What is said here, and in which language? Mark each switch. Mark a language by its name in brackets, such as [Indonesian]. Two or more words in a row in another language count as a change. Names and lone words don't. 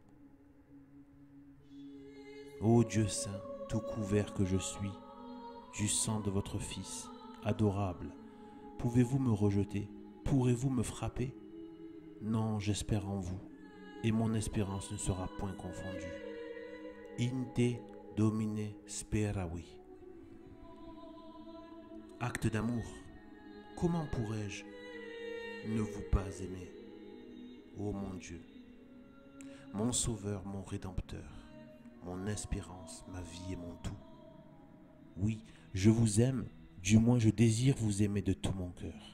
[French] Ô Dieu saint, tout couvert que je suis, du sang de votre Fils, adorable, pouvez-vous me rejeter? Pourrez-vous me frapper? Non, j'espère en vous, et mon espérance ne sera point confondue. [Latin] In te Domine speravi. [French] Acte d'amour. Comment pourrais-je ne vous pas aimer? Ô mon Dieu, mon Sauveur, mon Rédempteur, mon espérance, ma vie et mon tout. Oui, je vous aime, du moins je désire vous aimer de tout mon cœur.